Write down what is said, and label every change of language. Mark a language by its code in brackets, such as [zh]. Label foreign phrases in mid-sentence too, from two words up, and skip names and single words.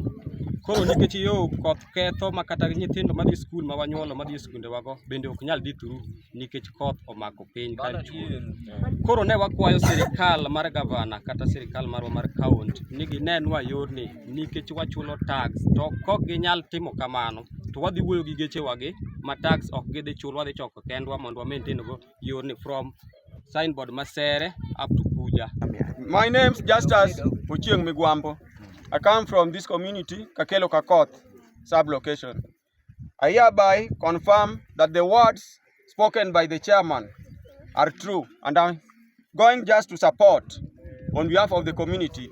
[luo] Koro nikech yo koth ketho ma kata nyithindo madhi skul ma wanyuolo madhi e skunde wago bende ok nyal dhi through nikech koth omako piny ka chuo. Koro ne wakwayo sirikal mar gavana kata sirikal marwa mar kaunti ni ginenwa yorni nikech wachulo tax, to kok ginyal timo kamano to wadhi wuoyo gi geche wagi ma tax ok gidhi chul, wadhi choko kendwa mondo wa maintain go yorni [en] from signboard [luo] Masere [en] up to [luo] Kuja. [en] My name's Justice Ochieng Migwambo. I come from this community, Kakelo-Kakoth sub-location. I hereby confirm that the words spoken by the chairman are true, and I'm going just to support on behalf of the community.